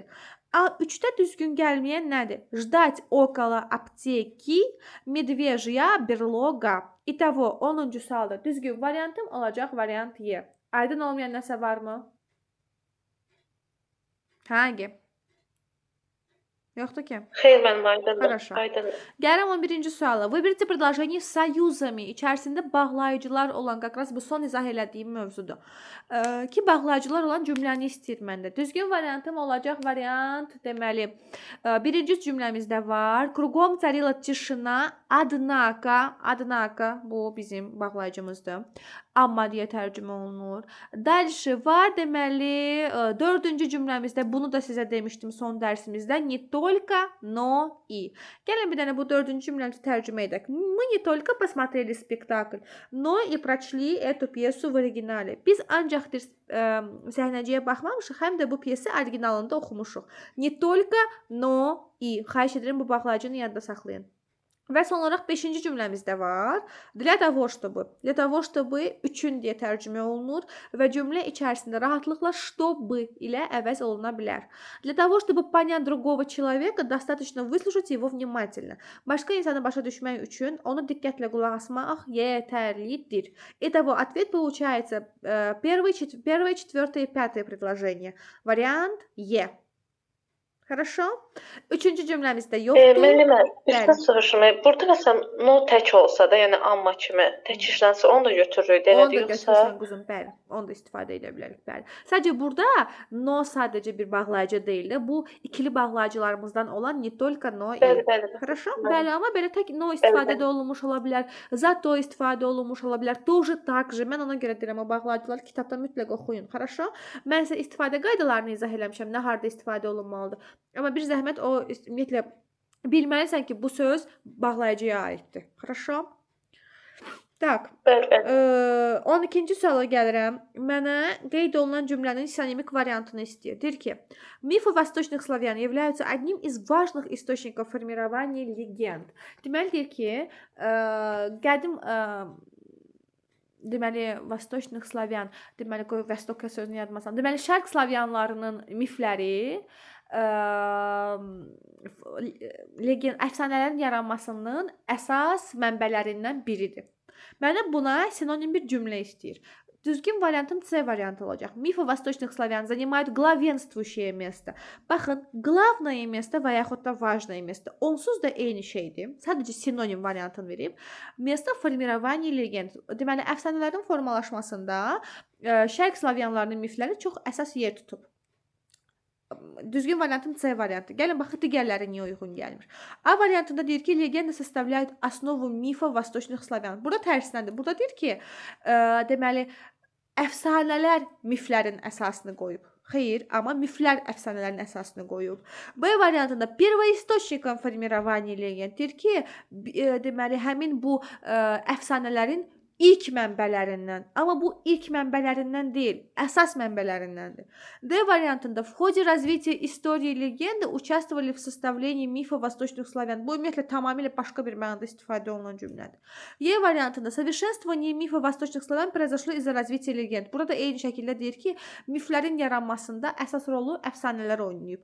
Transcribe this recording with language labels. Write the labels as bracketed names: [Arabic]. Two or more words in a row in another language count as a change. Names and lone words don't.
[Azerbaijani] 3-də düzgün gəlməyən nədir? [Russian] Ждать около аптеки, медвежья берлога. [Azerbaijani] İtavo 10-cu sualda düzgün variantım olacaq variant Y. Aydın olmayan nəsə varmı? Hangi? Yoxdur ki. Xeyr, mənim aydındır. Хорошо. Aydındır. Gələm 11-ci suala. [Russian] Выберите предложение с союзами. [Azerbaijani] İçərisində bağlayıcılar olan, qaqras bu son izah elədiyim mövzudur. Ki bağlayıcılar olan cümləni istəyir məndə. Düzgün variantım olacaq variant, deməli, birinci cümləmizdə var. [Russian] Кругом царила тишина, однако, [Azerbaijani] bu bizim bağlayıcımızdır. Amma deyə tərcümə olunur. Dальше var, deməli, dördüncü cümləmizdə bunu da sizə demişdim son dərsimizdə. [Russian] Не только, но и. [Azerbaijani] Gəlin bir dənə bu dördüncü cümləmizi tərcümə edək. [Russian] Мы не только посмотрели спектакль, но и прочли эту пьесу в оригинале. [Azerbaijani] Biz ancaq səhnəciyə baxmamışıq, həm də bu piyesi orijinalında oxumuşuq. [Russian] Не только, но и. [Azerbaijani] Xahiş edirəm bu bağlayıcını yadda saxlayın. Və son olaraq 5-ci cümləmizdə var. [Russian] Для того, чтобы. Для того, чтобы [Azerbaijani] üçün deyə tərcümə olunur və cümlə içərisində rahatlıqla чтобы ilə əvəz oluna bilər. [Russian] Для того, чтобы понять другого человека, достаточно выслушать его внимательно. [Azerbaijani] Başqa insanı başa düşmək üçün onu diqqətlə qulaq asmaq yetərlidir. [Russian] Итого, ответ получается первое, четвертое и пятое предложение. Вариант Е. Хорошо? [Azerbaijani] Üçüncü cümləmizdə yoxdur. Müəllimə, birdən soruşum. Burada məsələn no tək olsa da, yəni amma kimi tək işlənsə onu da götürürük, elə Onu da yoxsa? götürürsən quzum, bəli. Onu da istifadə edə bilərik, bəli. Sadəcə burada no sadəcə bir bağlayıcı deyil də, bu ikili bağlayıcılarımızdan olan [Russian] не только, но и. [Azerbaijani] Bəli. Хорошо? Bəli, amma belə tək no istifadədə olunmuş ola bilər, zато istifadə olunmuş ola bilər, [Russian] тоже так же. [Azerbaijani] Mən ona görə deyirəm, o bağlayıcıları kitabda mütləq oxuyun. Хорошо? Mən sizə istifadə qaydalarını izah eləmişəm, nə harda istifadə olunmalıdır. Amma bir zəhmət o ümumiyyətlə bilməlisən ki, bu söz bağlayıcıya aiddir. [Russian] Хорошо? Так. [Azerbaijani] 12-ci suala gəlirəm. Mənə qeyd olunan cümlənin sinonimik variantını istəyir. Deyir ki, [Russian] мифы восточных славян являются одним из важных источников формирования легенд. [Azerbaijani] Deməli deyir ki, qədim deməli [Russian] Восточных славян, [Azerbaijani] deməli qoy Vostoka sözünü yadmasam. Deməli Şərq Slavyanlarının mifləri əfsanələrin yaranmasının əsas mənbələrindən biridir. Mənə buna sinonim bir cümlə istəyir. Düzgün variantım C variantı olacaq. [Russian] Мифы восточных славян занимают главенствующее место. [Azerbaijani] Baxın, [Russian] главное место [Azerbaijani] və yaxud da [Russian] важное место [Azerbaijani] onsuz da eyni şeydir. Sadəcə sinonim variantını verib. [Russian] Место формирования легенд. [Azerbaijani] Deməli, əfsanələrin formalaşmasında Şərq Slavyanlarının mifləri çox əsas yer tutub. Düzgün variantım C variantı. Gəlin baxın digərləri niyə uyğun gəlmir. A variantında deyir ki, [Russian] legenda составляют основу мифов восточных славян. [Azerbaijani] Burada tərsinədir. Burada deyir ki, deməli əfsanələr miflərin əsasını qoyub. Xeyr, amma miflər əfsanələrin əsasını qoyub. B variantında [Russian] первоисточником формирования [Azerbaijani] legend deyir ki, deməli həmin bu əfsanələrin ilk mənbələrindən, amma bu ilk mənbələrindən deyil, əsas mənbələrindəndir. [Russian] D variantında в ходе развития истории легенды участвовали в составлении мифа восточных славян. [Azerbaijani] Bu ümumiyyətlə tamamilə başqa bir mənada istifadə olunan cümlədir. [Russian] E variantında совершенствование мифа восточных славян произошло из-за развития легенд. [Azerbaijani] Burada eyni şəkildə deyir ki, miflərin yaranmasında əsas rolu əfsanələr oynayıb.